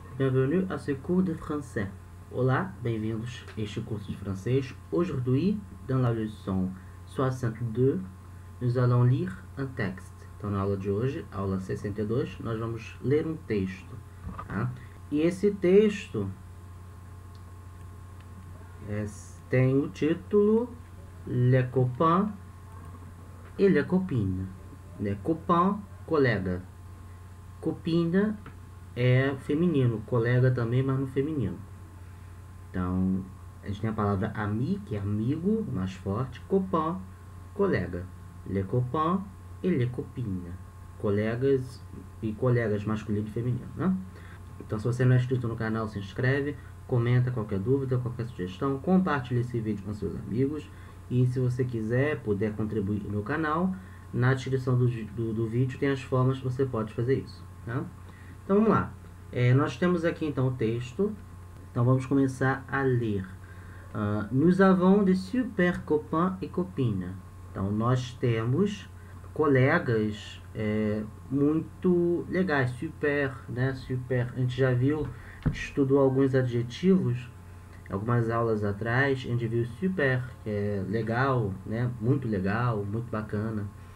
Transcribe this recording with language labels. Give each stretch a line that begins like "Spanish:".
French: Bienvenue à ce cours de français.
Portuguese: Olá, bem-vindos a este curso de francês.
French: Aujourd'hui, dans la leçon 62, nous allons lire un texte.
Portuguese: Então, na aula de hoje, aula 62, nós vamos ler um texto. Tá? E esse texto tem o título
French: Les copains et les copines.
Portuguese: Les copains, colega. Copine é feminino, colega também, mas no feminino. Então, a gente tem a palavra ami, que é amigo, mais forte, copain, colega.
French: Les copains et les copines.
Portuguese: Colegas e colegas masculino e feminino, né? Então, se você não é inscrito no canal, se inscreve, comenta qualquer dúvida, qualquer sugestão, compartilhe esse vídeo com seus amigos. E se você quiser, puder contribuir no canal, na descrição do vídeo tem as formas que você pode fazer isso, tá? Então, vamos lá. Nós temos aqui, então, o texto. Então, vamos começar a ler.
French: Nous avons de super copains et copines.
Portuguese: Então, nós temos colegas muito legais. Super, né? Super. A gente já viu, estudou alguns adjetivos, algumas aulas atrás. A gente viu super, que é legal, né? Muito legal, muito bacana.